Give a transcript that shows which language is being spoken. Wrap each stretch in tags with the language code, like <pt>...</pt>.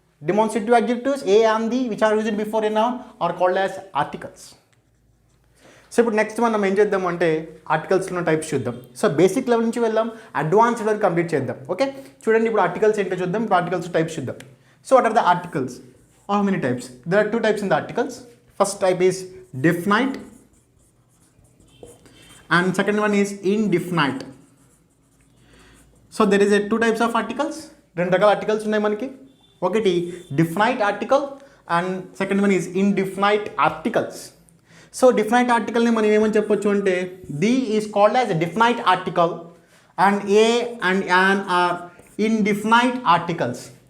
<en>Demonstrative adjectives a and the which are used before a noun are called as articles.</en> <te>ఇప్పుడు next మనం ఏం చేద్దాం అంటే ఆర్టికల్స్లో types చూద్దాం. బేసిక్ లెవెల్ నుంచి వెళ్దాం, అడ్వాన్స్డ్ వరకు కంప్లీట్ చేద్దాం. ఓకే, చూడండి ఇప్పుడు ఆర్టికల్స్ ఏంటో చూద్దాం. ఇప్పుడు ఆర్టికల్స్ టైప్స్ చూద్దాం.</te> <en>What are the articles? How many types? There are 2 types in the articles. First type is definite and second one is indefinite. There is a 2 types of articles.</en> <te>2 రకాల articles ఉన్నాయి మనకి.</te> <en>ఒకటి definite article and second one is indefinite articles.</en> <te>Definite ఆర్టికల్ని మనం ఏమని చెప్పొచ్చు అంటే</te> <en>The is called as a definite article and a and an are indefinite articles.</en>